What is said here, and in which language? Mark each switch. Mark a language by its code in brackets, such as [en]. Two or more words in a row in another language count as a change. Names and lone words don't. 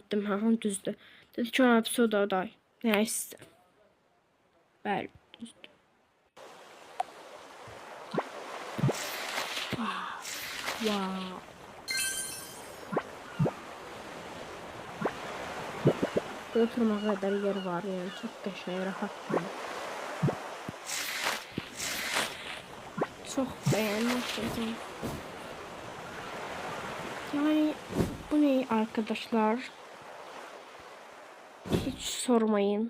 [az] Dedim, ha, düzdür. Dedi ki, ona pis odaday. Nəysə. Bəli, düzdür. Wow. [tr] Oturmağa kadar yer var yani çok [az] qəşəng, rahatdır. [tr] Çok beğendim. Yani bu ne arkadaşlar? Hiç sormayın.